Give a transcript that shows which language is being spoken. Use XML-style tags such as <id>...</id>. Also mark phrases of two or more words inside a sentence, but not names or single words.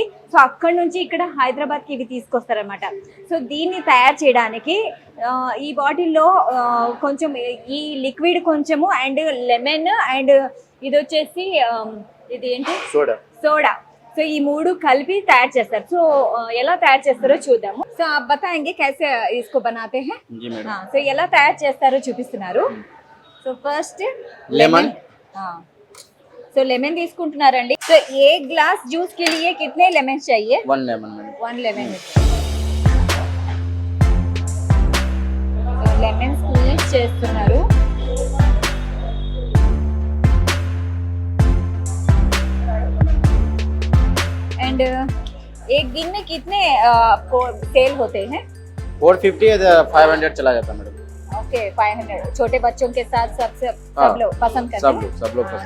<te>సో అక్కడ నుంచి ఇక్కడ హైదరాబాద్కి ఇవి తీసుకొస్తారనమాట. సో దీన్ని తయారు చేయడానికి ఈ బాటిల్లో కొంచెం ఈ లిక్విడ్ కొంచెము అండ్ లెమన్ అండ్ ఇది వచ్చేసి ఇది ఏంటి సోడా. సో ఈ 3 కలిపి తయారు చేస్తారు. సో ఎలా తయారు చేస్తారో చూద్దాము.</te> <hi>సో బతాయంగే कैसे इसको बनाते हैं.</hi> <te>సో ఎలా తయారు చేస్తారో చూపిస్తున్నారు. సో ఫస్ట్ లెమన్. సో లెమన్ తీసుకుంటున్నారండి.</te> <hi>సో ए ग्लास जूस के लिए कितने लेमन चाहिए? 1 लेमन। 1 लेमन.</hi> <te>సో లెమన్ స్క్వీజ్ చేస్తున్నారు.</te> <hi>एंड एक दिन में कितने सेल होते हैं? 450 या 500 चला जाता है मैडम।</hi> <te>ఓకే 500.</te> <hi>छोटे बच्चों के साथ सब लोग पसंद करते हैं. सब लोग पसंद.</hi>